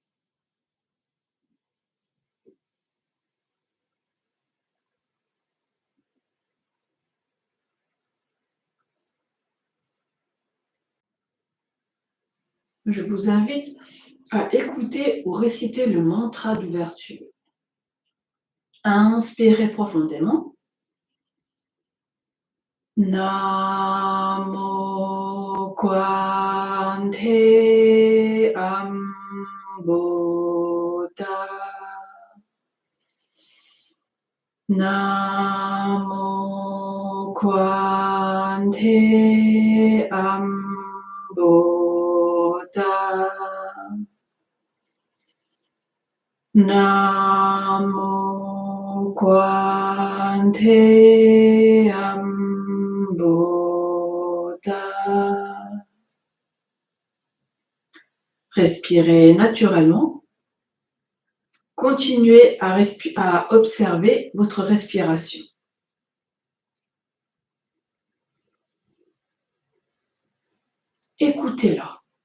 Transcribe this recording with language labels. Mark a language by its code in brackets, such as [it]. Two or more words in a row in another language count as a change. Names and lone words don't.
[fr] Je vous invite à écouter ou réciter le mantra d'ouverture. Inspirez profondément. Namo Kwante Amboda. Namo Kwante Amboda. Namo Kwante Amboda. Respirez naturellement. Continuez à observer votre respiration. Écoutez-la.